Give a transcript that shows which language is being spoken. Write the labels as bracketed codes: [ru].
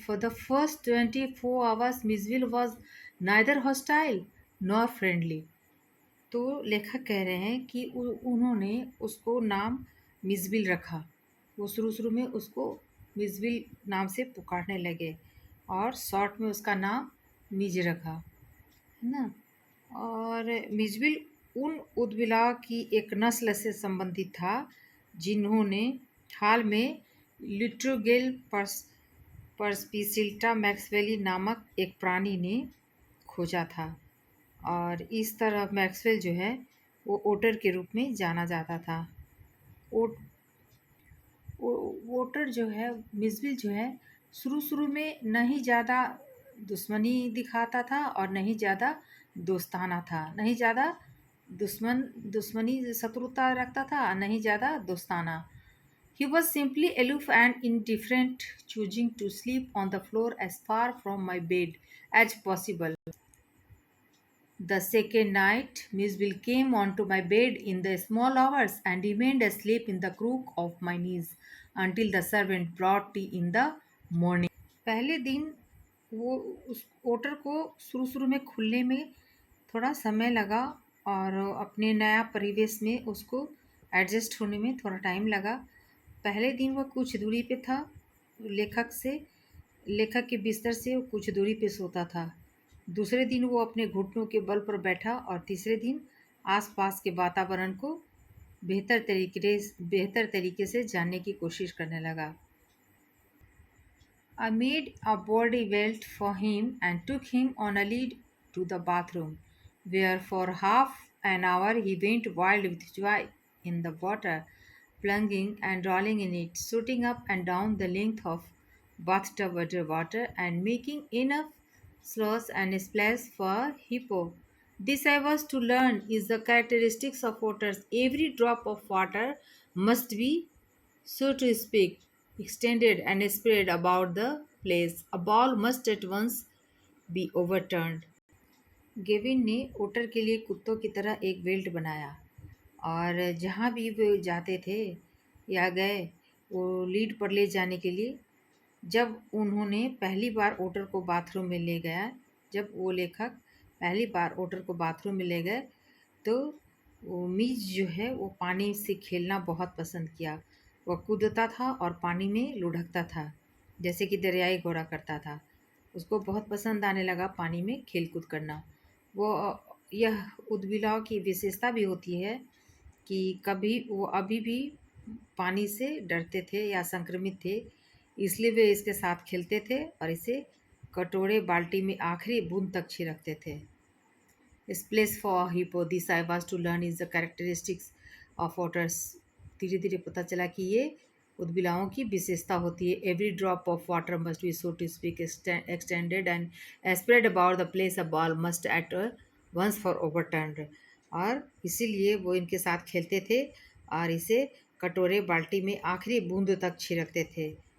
[en] For the first 24 hours, Misville was neither hostile nor friendly. [hi] तो लेखक कह रहे हैं कि उन्होंने उसको नाम मिसविल रखा। वो शुरू शुरू में उसको मिसविल नाम से पुकारने लगे और शॉर्ट में उसका नाम मिज रखा, है ना। और मिजविल उन उदबिलाव की एक नस्ल से संबंधित था जिन्होंने हाल में लिट्रोगेल परस्पिसिल्टा मैक्सवेली नामक एक प्राणी ने खोजा था और इस तरह मैक्सवेल जो है वो ओटर के रूप में जाना जाता था। ओटर जो है, मिसविल जो है, शुरू में न ही ज़्यादा दुश्मनी दिखाता था और नहीं ज़्यादा दोस्ताना था, नहीं ज़्यादा दुश्मनी शत्रुता रखता था, नहीं ज़्यादा दोस्ताना। [en] He was simply aloof and indifferent, choosing to sleep on the floor as far from my bed as possible. The second night, Miss Bill came onto my bed in the small hours and remained asleep in the crook of my knees until the servant brought tea in the morning. [hi] पहले दिन वो उस ओटर को शुरू में खुलने में थोड़ा समय लगा और अपने नया परिवेश में उसको एडजस्ट होने में थोड़ा टाइम लगा। पहले दिन वो कुछ दूरी पे था लेखक के बिस्तर से वो कुछ दूरी पे सोता था। दूसरे दिन वो अपने घुटनों के बल पर बैठा और तीसरे दिन आसपास के वातावरण को बेहतर तरीके से जानने की कोशिश करने लगा। [en] I made a body belt for him and took him on a lead to the bathroom, where for half an hour he went wild with joy in the water, plunging and rolling in it, shooting up and down the length of bathtub underwater and making enough slush and splash for hippo. This I was to learn is the characteristics of otters. Every drop of water must be, so to speak, extended and spread about the place. A ball must at once be overturned. [hi] Gavin ने ओटर के लिए कुत्तों की तरह एक belt बनाया और जहाँ भी वो जाते थे या गए वो लीड पर ले जाने के लिए। जब उन्होंने पहली बार ओटर को बाथरूम में ले गया जब वो लेखक पहली बार ओटर को बाथरूम में ले गए तो वो मीज जो है वो पानी से खेलना बहुत पसंद किया। वह कूदता था और पानी में लुढ़कता था जैसे कि दरियाई घोड़ा करता था। उसको बहुत पसंद आने लगा पानी में खेल कूद करना। वो यह उदबिलाव की विशेषता भी होती है कि कभी वो अभी भी पानी से डरते थे या संक्रमित थे, इसलिए वे इसके साथ खेलते थे और इसे कटोरे बाल्टी में आखिरी बूंद तक छिड़कते थे। [en] This place for hippo, this I was to learn is the characteristics of waters. [hi] धीरे धीरे पता चला कि ये उद्बिलाओं की विशेषता होती है। [en] Every drop of water must be so to speak extended and spread about the place a ball must at once for overturn. [hi] और इसीलिए वो इनके साथ खेलते थे और इसे कटोरे बाल्टी में आखिरी बूंद तक छिड़कते थे।